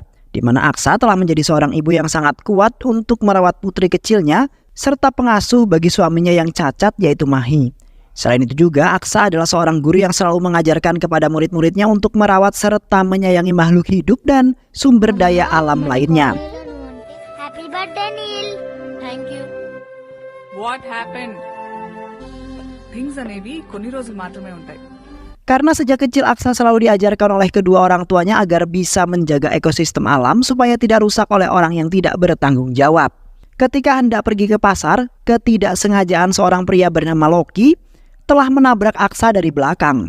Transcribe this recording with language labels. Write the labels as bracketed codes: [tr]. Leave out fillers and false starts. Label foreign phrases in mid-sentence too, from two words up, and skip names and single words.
[id] Di mana Aksa telah menjadi seorang ibu yang sangat kuat untuk merawat putri kecilnya, serta pengasuh bagi suaminya yang cacat yaitu Mahi. Selain itu juga, Aksa adalah seorang guru yang selalu mengajarkan kepada murid-muridnya untuk merawat serta menyayangi makhluk hidup dan sumber daya alam lainnya. [en] Happy birthday, Neil. Thank you. What happened? Things [te] అనేవి కొన్ని రోజులు మాత్రమే ఉంటాయి. [id] Karena sejak kecil Aksa selalu diajarkan oleh kedua orang tuanya agar bisa menjaga ekosistem alam supaya tidak rusak oleh orang yang tidak bertanggung jawab. Ketika hendak pergi ke pasar, ketidaksengajaan seorang pria bernama Loki telah menabrak Aksa dari belakang.